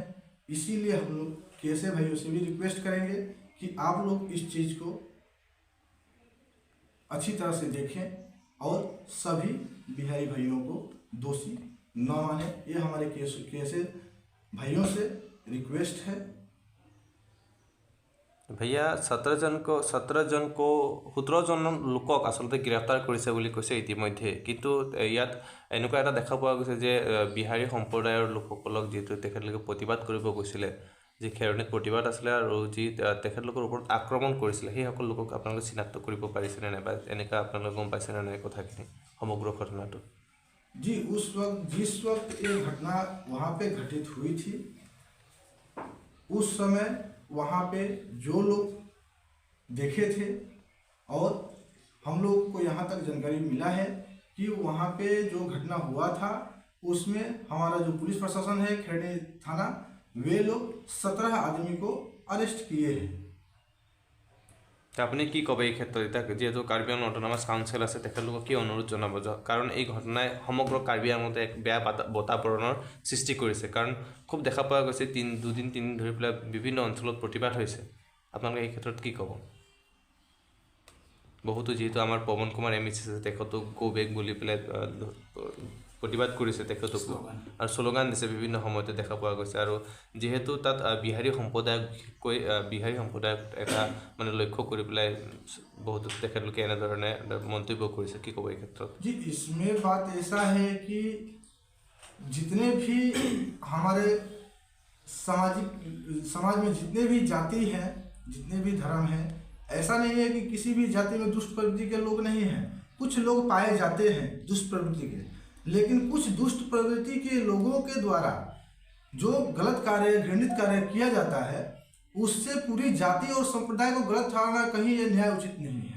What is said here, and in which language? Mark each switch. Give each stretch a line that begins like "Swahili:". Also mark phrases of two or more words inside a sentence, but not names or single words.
Hindi: इसीलिए हम लोग केएसए भाइयों से भी रिक्वेस्ट करेंगे कि आप लोग इस चीज़ को अच्छी तरह से देखें और सभी बिहारी भाइयों को दोषी न माने। ये हमारे केएसए भाइयों से रिक्वेस्ट है।
Assamese: भैया 17জন লোকক আচলতে গ্ৰেপ্তাৰ কৰিছে বুলি কৈছে ইতিমধ্যে, কিন্তু ইয়াত এনেকুৱা এটা দেখা পোৱা গৈছে যে বিহাৰী সম্প্ৰদায়ৰ লোকসকলক যিহেতু তেখেতলোকে প্ৰতিবাদ কৰিব গৈছিলে, যি খেৰণীত প্ৰতিবাদ আছিলে আৰু যি তেখেতলোকৰ ওপৰত আক্ৰমণ কৰিছিলে, সেই সকল লোকক আপোনালোকে চিনাক্ত কৰিব পাৰিছেনে নাই বা এনেকুৱা আপোনালোকে গম পাইছেনে নাই কথাখিনি সমগ্ৰ ঘটনাটো?
Hindi: जी जिस वक्त ये घटना वहाँ पे घटित हुई थी, उस समय वहाँ पे जो लोग देखे थे और हम लोग को यहाँ तक जानकारी मिला है कि वहाँ पे जो घटना हुआ था उसमें हमारा जो पुलिस प्रशासन है खेरनी थाना, वे लोग 17 आदमी को अरेस्ट किए हैं।
Assamese: আপুনি কি ক'ব এই ক্ষেত্ৰত? এতিয়া যিহেতু কাৰ্বি আংলং অট'নমাছ কাউন্সিল আছে, তেখেতলোকক কি অনুৰোধ জনাব? কাৰণ এই ঘটনাই সমগ্ৰ কাৰ্বি আংলঙতে এক বেয়া বাতাবৰণৰ সৃষ্টি কৰিছে, কাৰণ খুব দেখা পোৱা গৈছে দুদিন তিনিদিন ধৰি পেলাই বিভিন্ন অঞ্চলত প্ৰতিবাদ হৈছে। আপোনালোকে এই ক্ষেত্ৰত কি ক'ব? বহুতো যিহেতু আমাৰ পৱন কুমাৰ MEC আছে, তেখেতক
English: go back
Assamese: বুলি পেলাই প্ৰতিবাদ কৰিছে তেখেতক আৰু শ্লোগান দিছে বিভিন্ন সময়তে দেখা পোৱা গৈছে। আৰু যিহেতু তাত বিহাৰী সম্প্ৰদায়ক এটা মানে লক্ষ্য কৰি পেলাই বহুতো তেখেতলোকে এনেধৰণে মন্তব্য কৰিছে, কি ক'ব এই ক্ষেত্ৰত?
Hindi: जी इसमें बात ऐसा है कि जितने भी हमारे समाज में जितने भी जाति हैं, जितने भी धर्म हैं, ऐसा नहीं है कि किसी भी जाति में दुष्ट प्रवृत्ति के लोग नहीं हैं। कुछ लोग पाए जाते हैं दुष्ट प्रवृत्ति के, लेकिन कुछ दुष्ट प्रवृत्ति के लोगों के द्वारा जो गलत कार्य, घृणित कार्य किया जाता है, उससे पूरी जाति और संप्रदाय को गलत ठहराना कहीं ये न्याय उचित नहीं है।